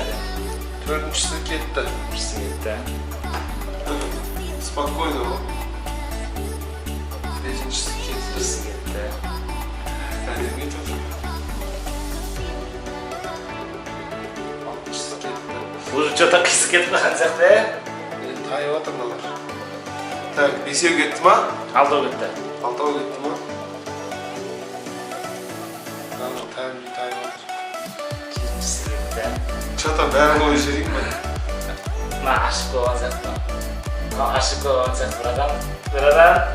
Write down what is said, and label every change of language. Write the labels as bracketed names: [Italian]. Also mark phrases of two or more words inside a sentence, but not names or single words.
[Kazakh] Төртіншісі кетті. Спокойно бол. Бесіншісі кетті. Әдемі кетіп отыр. Алтыншысы кетті. [Russian] Уже что-то [Kazakh] қисық кетіп қалған сияқты, ә? Тайып отыр мыналар. Так, бесеу кетті ма? Алтау кетті. Алтау кетті ма? Тайып отыр. Жетіншісі кетті. Что-то бәрін ой жерейін ба? Мына ашық болған сияқты. Ашық болған сияқты бір адам.